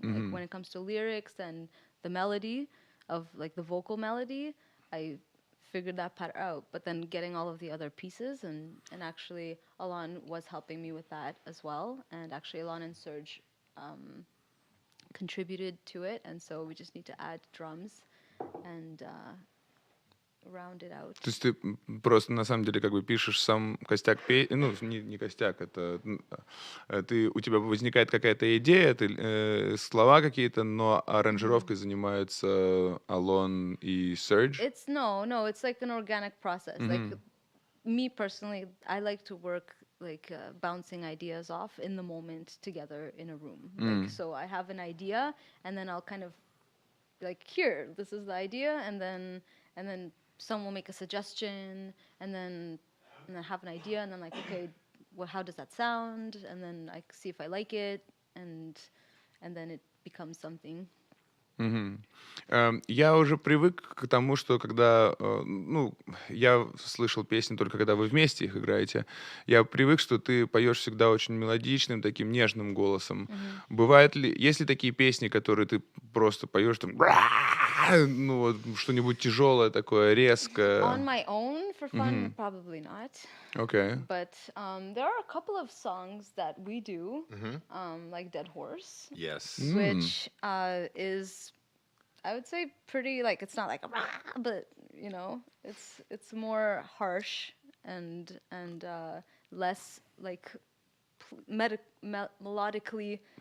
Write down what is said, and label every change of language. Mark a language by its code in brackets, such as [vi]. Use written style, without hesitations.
[en] Like when it comes to lyrics and the melody of like the vocal melody, I figured that part out. But then getting all of the other pieces and actually Alon was helping me with that as well. And actually Alon and Serge contributed to it, and so we just need to add drums and round it out. [ru] То есть ты просто на самом деле как бы пишешь сам костяк песни, ну не костяк, это у тебя возникает какая-то идея, ты слова какие-то, но аранжировкой занимаются Алон и Serge. [en] It's like an organic process. Like me personally, I like to work like bouncing ideas off in the moment together in a room. Like, so I have an idea, and then I'll kind of like, here, this is the idea, and then someone will make a suggestion, and then I have an idea, and then like, okay, well, how does that sound? And then I see if I like it, and then it becomes something. [ru] Я уже привык к тому, что когда, я слышал песни только когда вы вместе их играете, я привык, что ты поешь всегда очень мелодичным, таким нежным голосом. Бывает ли, есть ли такие песни, которые ты просто поешь там, ну вот что-нибудь тяжелое такое, резкое? [en] On my own, for fun, probably not. Okay. But there are a couple of songs that we do, like Dead Horse. Yes. Which is, I would say, pretty like, it's not like a rah, but you know, it's more harsh and less like melodically